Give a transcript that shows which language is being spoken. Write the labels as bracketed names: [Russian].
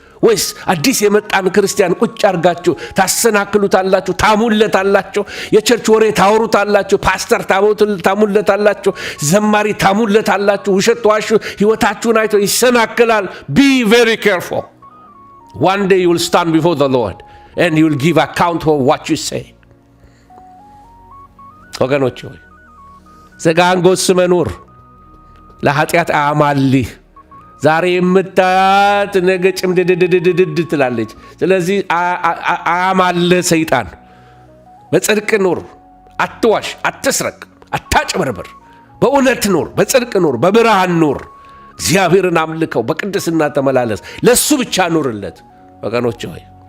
[Amharic] ወይስ አዲስ የመጣን ክርስቲያን ቁጭ አርጋችሁ ታሰናክሉታላችሁ፣ ታሙለታላችሁ፣ የቸርች ወሬ ታወሩታላችሁ፣ ፓስተር ታሙለታላችሁ፣ ዘማሪ ታሙለታላችሁ፣ ውሸት ዋሹ፣ ህይወታችሁን አይቶ ይሰናክላል። [English] Be very careful. One day you will stand before the Lord and you will give account for what you say. [Amharic] ወገኖች ሆይ ሥጋን ጎስመ ኑር፣ ለኃጢአት አያማልህ። ዛሬ የምታያት ነገ ጭምድድድድድ ትላለች። ስለዚህ አያማልህ ሰይጣን። በጽድቅ ኑር፣ አትዋሽ፣ አትስረቅ፣ አታጭበርብር። በእውነት ኑር፣ በጽድቅ ኑር፣ በብርሃን ኑር። እግዚአብሔርን አምልከው፣ በቅድስና ተመላለስ፣ ለሱ ብቻ ኑርለት። ወገኖች ሆይ